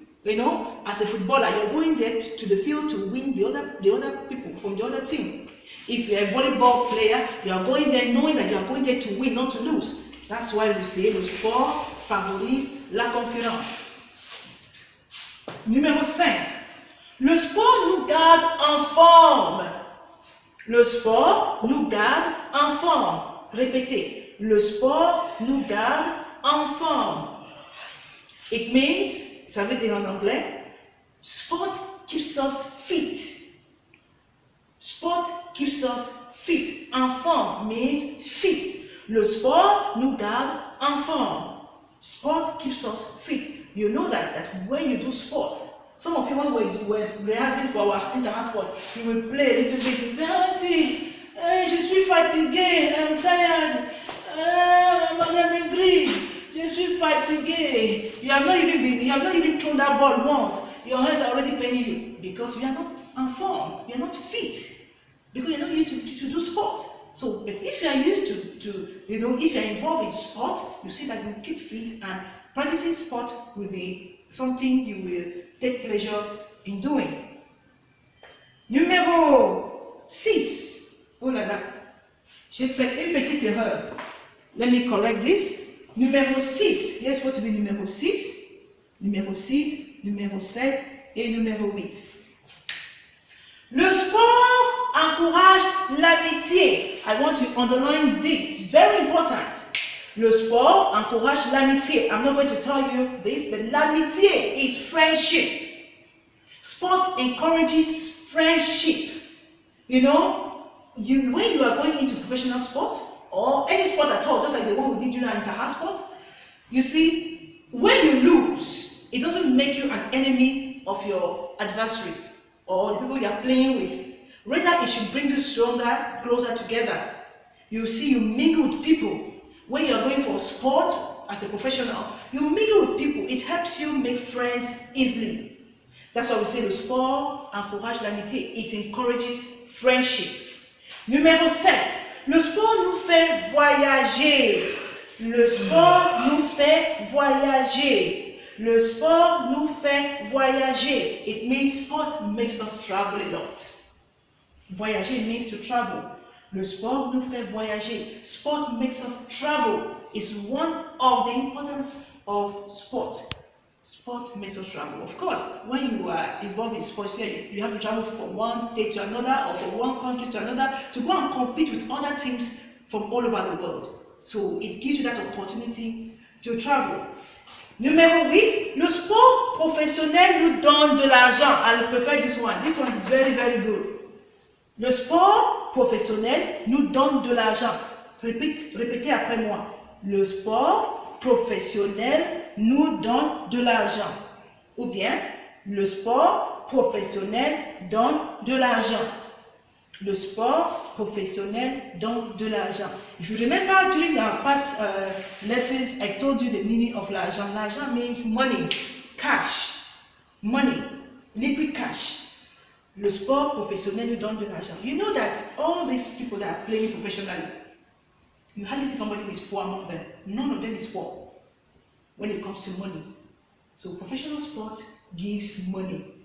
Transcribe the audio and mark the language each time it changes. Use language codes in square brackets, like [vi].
[en] You know, as a footballer, you're going there to the field to win the other people from the other team. If you're a volleyball player, you are going there knowing that you are going there to win, not to lose. That's why we say [fr] le sport favorise la concurrence. Numéro 5. Le sport nous garde en forme. Le sport nous garde en forme. Répétez. Le sport nous garde en forme. [en] It means, [fr] ça veut dire en anglais, [en] sport keeps us fit. Sport keeps us fit. En forme means fit. [fr] Le sport nous garde en forme. [en] Sport keeps us fit. You know that when you do sport, some of you when we were rehearsing for our inter-sport, you will play a little bit. You say, Auntie, [fr] je suis fatigué, [en] I'm tired, [fr] Madame Ingrid, je suis fatigué. [en] You have not even thrown that ball once. Your hands are already paining you because you are not in form. You are not fit because you are not used to do sport. So, but if you are used to if you are involved in sport, you see that you keep fit, and practicing sport will be something you will take pleasure in doing. [fr] Numéro 6. Oh là là, j'ai fait une petite erreur. [en] Let me correct this. [fr] Numéro 6. [en] Yes, what to be [fr] numéro 6? Numéro 6, numéro 7 et numéro 8. Le sport encourage l'amitié. [en] I want to underline this. Very important. [fr] Le sport encourage l'amitié. [en] I'm not going to tell you this, but l'amitié is friendship. Sport encourages friendship. You know, when you are going into professional sport or any sport at all, just like the one we did during inter-house sport, you see, when you lose, it doesn't make you an enemy of your adversary or the people you are playing with. Rather, it should bring you stronger, closer together. You see, you mingle with people. When you are going for sport as a professional, you mingle with people. It helps you make friends easily. That's why we say [fr] le sport encourage l'amitié. [en] It encourages friendship. Numéro 7. [fr] Le sport nous fait voyager. Le sport nous fait voyager. Le sport nous fait voyager. [en] It means sport makes us travel a lot. Voyager means to travel. [fr] Le sport nous fait voyager. [en] Sport makes us travel. It's one of the importance of sport. Sport makes us travel. Of course, when you are involved in sports, you have to travel from one state to another or from one country to another to go and compete with other teams from all over the world. So it gives you that opportunity to travel. [fr] Numéro 8, le sport professionnel nous donne de l'argent. [en] I prefer this one. This one is very, very good. [fr] Le sport professionnel nous donne de l'argent. Répétez après moi. Le sport professionnel nous donne de l'argent. Ou bien, le sport professionnel donne de l'argent. Le sport professionnel donne de l'argent. [en] If you remember during our past lessons, I told you the meaning of l'argent. L'argent means money, cash, money, liquid cash. [fr] Le sport professionnel nous donne de l'argent. [en] You know that all these people that are playing professionally, you hardly see somebody who is poor among them. None of them is poor when it comes to money. So professional sport gives money.